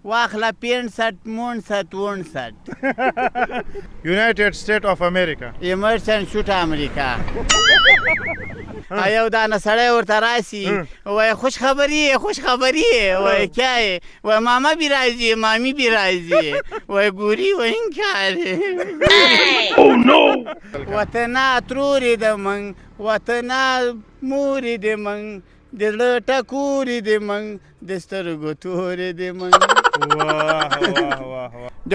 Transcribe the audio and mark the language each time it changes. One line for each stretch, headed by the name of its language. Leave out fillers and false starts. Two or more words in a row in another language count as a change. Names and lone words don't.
Pashto: واخله 65 59
English: United State of America
Pashto: ایمرسن شوټ امریکا یو دانه سړی ورته راسي وای خوش خبری وای
Urdu: کیا ہے
Pashto: وای
Urdu: ماما بھی راضی مامی بھی راضی
Pashto: وای ګوري وای انکار وطنا تروري د من وطنا موري د من د زړه ټکوري د من د سترګو توري د من د